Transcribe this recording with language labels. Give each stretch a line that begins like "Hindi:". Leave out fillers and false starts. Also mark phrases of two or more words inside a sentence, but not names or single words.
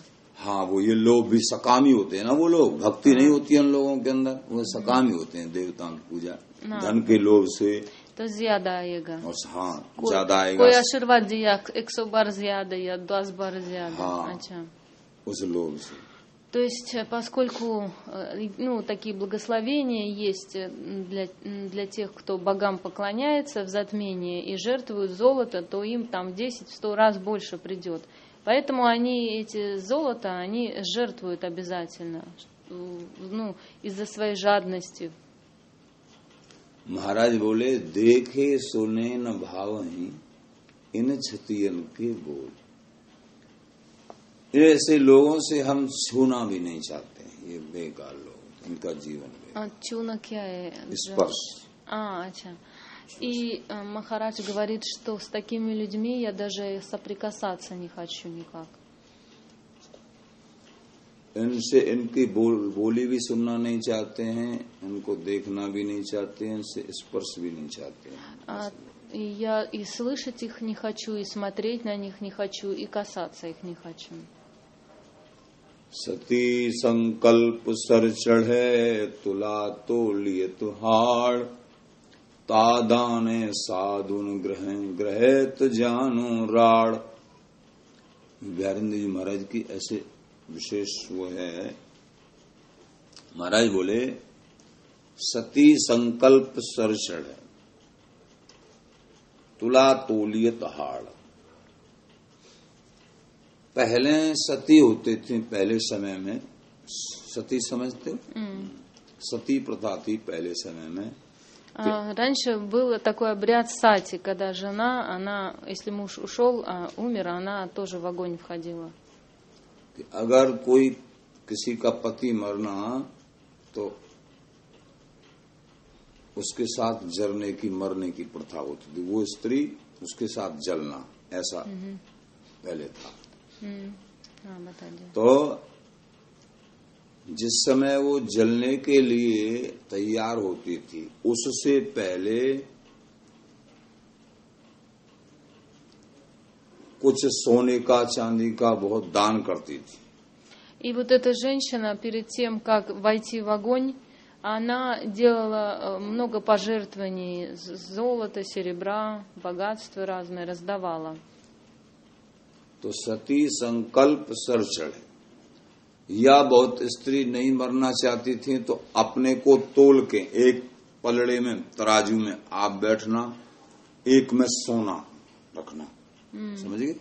Hindi: हाँ, वो ये लोग भी सकामी होते हैं ना, वो लोग, भक्ति नहीं होती है उन लोगों के अंदर, वो सकामी होते हैं, देवताओं की पूजा, धन के लोभ से तो ज्यादा आएगा। और हाँ, ज्यादा आएगा। कोई आशीर्वाद दिया 100 बार ज्यादा या 10 बार ज्यादा। हाँ, अच्छा, उस लोभ से।
Russian: То есть, поскольку такие благословения есть для тех, кто богам поклоняется в затмении и жертвуют золото, то им там 10-100 раз больше придет. Поэтому они эти золото, они жертвуют обязательно, из-за своей жадности.
Hindi: महाराज बोले देखे सुने न भावही इन क्षतियन के बोल। ऐसे लोगों से हम छूना भी नहीं चाहते, ये बेकार लोग। इनका जीवन में। Чуна क्या है? स्पर्श। अच्छा.
Russian: И Махарадж говорит, что с такими людьми я даже соприкасаться не хочу никак.
Hindi: इनसे इनकी बोली भी सुनना नहीं चाहते हैं, इनको देखना भी नहीं चाहते हैं, इनसे स्पर्श भी नहीं चाहते हैं।
Russian: Я и слышать их не хочу, и смотреть на них не хочу, и कасаться их не хочу.
Hindi: सती संकल्प सर चढ़े तुला तोलिए तुहाड़ तादाने साधुन ग्रहेत जानो राड़। बिहारिंद्र जी महाराज की ऐसे विशेष वो है। महाराज बोले सती संकल्प सर चढ़े तुला तोलिए तुहाड़। पहले सती होते थे, पहले समय में सती समझते हो? सती प्रथा थी पहले समय में।
Russian: Раньше был такой обряд сати, когда жена, она, если муж ушел, умер, она тоже в огонь входила.
Hindi: अगर कोई किसी का पति मरना तो उसके साथ जलने की मरने की प्रथा होती थी, वो स्त्री उसके साथ जलना, ऐसा पहले था। तो जिस समय वो जलने के लिए तैयार होती थी उससे पहले कुछ सोने का चांदी का बहुत दान करती थी।
Russian: И вот эта женщина перед тем, как войти в огонь, она делала много пожертвований, золота, серебра, богатства разные раздавала.
Hindi: तो सती संकल्प सर चढ़े, या बहुत स्त्री नहीं मरना चाहती थी तो अपने को तोल के एक पलड़े में तराजू में आप बैठना, एक में सोना रखना, समझ गए?